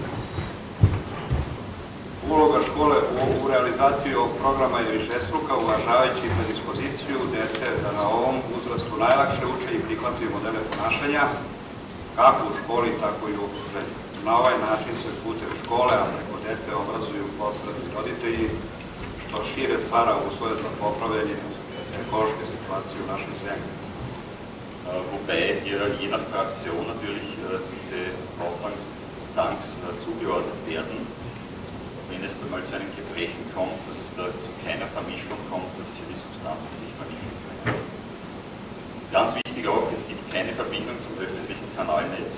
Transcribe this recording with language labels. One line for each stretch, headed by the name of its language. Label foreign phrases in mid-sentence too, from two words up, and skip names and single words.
Serbian: Uloga škole u realizaciji ovog programa je višestruka, uvažavajući predispoziciju dece da na ovom uzrastu najlakše uče i prihvataju modele ponašanja, kako u školi, tako i u okruženju. Na ovaj način se putem škole, a preko dece obrazuju posredni roditelji, što šire stvara uslove za popravljanje ekološke situacije u našoj zemlji.
German: Wobei hier je nach Fraktion natürlich diese Aufwandstanks zugeordnet werden. Wenn es dann mal zu einem Gebrechen kommt, dass es da zu keiner Vermischung kommt, dass hier die Substanzen sich vermischen können. Ganz wichtig auch, es gibt keine Verbindung zum öffentlichen Kanalnetz.